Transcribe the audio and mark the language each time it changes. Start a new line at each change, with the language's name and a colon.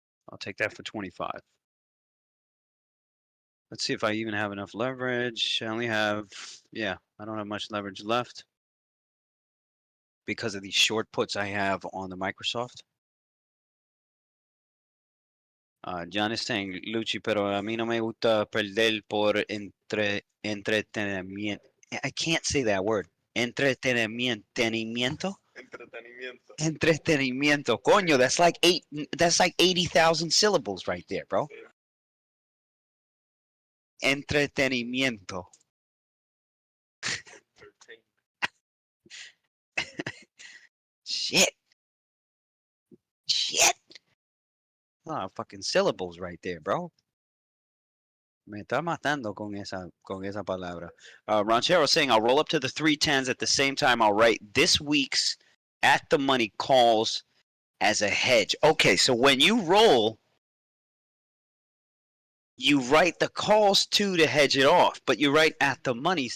English: I'll take that for 25. Let's see if I even have enough leverage. I only have, yeah, I don't have much leverage left because of these short puts I have on the Microsoft. John is saying,
Spanish: Lucci, pero a mí no me gusta perder por entretenimiento.
English: I can't say that word. Entretenimiento.
Spanish: Entretenimiento. Entretenimiento. Coño,
English: that's like 80,000 syllables right there, bro.
Spanish: Entretenimiento.
English: Shit. Shit. Oh, fucking syllables right there, bro.
Spanish: Me está matando con esa palabra.
English: Ranchero saying, I'll roll up to the 310s at the same time. I'll write this week's at the money calls as a hedge. Okay, so when you roll, you write the calls too to hedge it off, but you write at the monies.